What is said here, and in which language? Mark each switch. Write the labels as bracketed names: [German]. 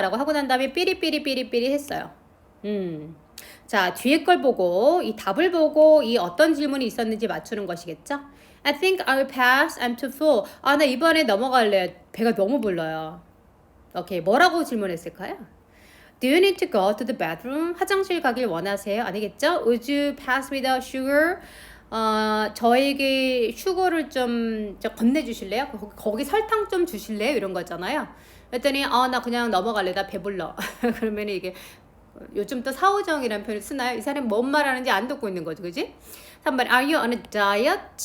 [Korean] 라고 하고 난 다음에 삐리삐리삐리삐리 했어요. 자, 뒤에 걸 보고 이 답을 보고 이 어떤 질문이 있었는지 맞추는 것이겠죠? [English] I think I'll pass. I'm too full. [Korean] 나 이번에 넘어갈래. 배가 너무 불러요. 오케이, 뭐라고 질문했을까요? [English] Do you need to go to the bathroom? [Korean] 화장실 가길 원하세요? 아니겠죠? [English] Would you pass without sugar? [Korean] 저에게 슈거를 좀 건네주실래요? 거기 설탕 좀 주실래요? 이런 거잖아요. 그랬더니 나 그냥 넘어갈래. 나 배불러. 그러면 이게 요즘 또 사오정이라는 표현을 쓰나요? 이 사람이 뭔 말하는지 안 듣고 있는 거죠. 그지? 3번 [English] Are you on a diet?